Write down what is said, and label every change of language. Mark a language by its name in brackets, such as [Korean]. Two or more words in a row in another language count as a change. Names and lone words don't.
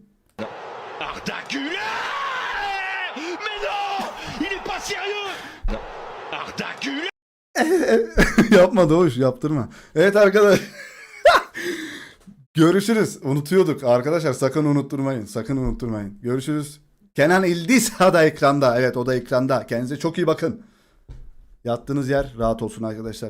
[French] Arda Güler! Mais non! Il est pas sérieux! Non. Arda Güler! [Turkish] Yapma Doğuş, yaptırma. Evet arkadaş. Görüşürüz. Unutuyorduk arkadaşlar. Sakın unutturmayın. Sakın unutturmayın. Görüşürüz. Kenan İldizha da ekranda. Evet o da ekranda. Kendinize çok iyi bakın. Yattığınız yer rahat olsun arkadaşlar.